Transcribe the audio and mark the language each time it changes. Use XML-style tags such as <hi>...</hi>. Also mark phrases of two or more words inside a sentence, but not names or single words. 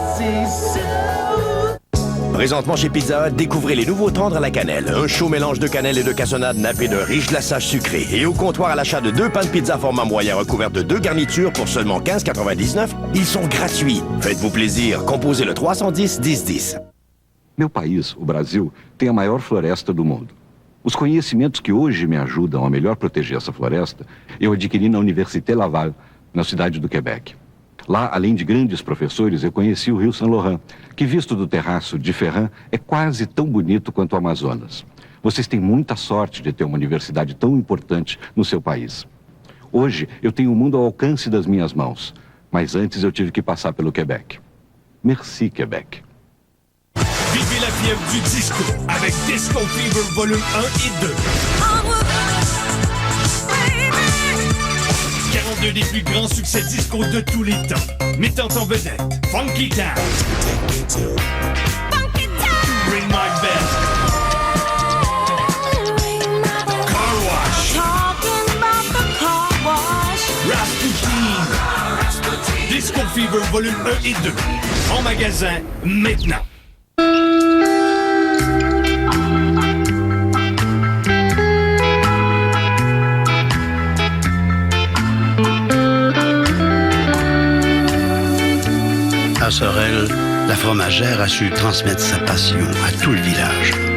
<fr>Présentement chez Pizza Hut, découvrez les nouveaux tendres à la cannelle. Un chaud mélange de cannelle et de cassonade nappé d'un riche glaçage sucré. Et au comptoir, à l'achat de 2 pains de pizza format moyen recouverts de 2 garnitures pour seulement 15,99, ils sont gratuits. Faites-vous plaisir. Composez le 310 1010.</fr> <pt>Meu país, o Brasil, tem a maior floresta do mundo. Os conhecimentos que hoje me ajudam a melhor proteger essa floresta, eu adquiri na Université Laval, na cidade do Quebec. Lá, além de grandes professores, eu conheci o Rio Saint Laurent, que visto do terraço de Ferrand é quase tão bonito quanto o Amazonas. Vocês têm muita sorte de ter uma universidade tão importante no seu país. Hoje, eu tenho o mundo ao alcance das minhas mãos, mas antes eu tive que passar pelo Quebec.</pt> <fr>Merci, Québec. Vivez la fièvre du disco avec Disco Fever volume 1 et 2. 42 des plus grands succès disco de tous les temps, mettant en vedette Funky Town, Ring My Bell, Car Wash, Rasputin. Disco Fever volume 1 et 2, en magasin maintenant. À Sorel, la fromagère a su transmettre sa passion à tout le village.</fr>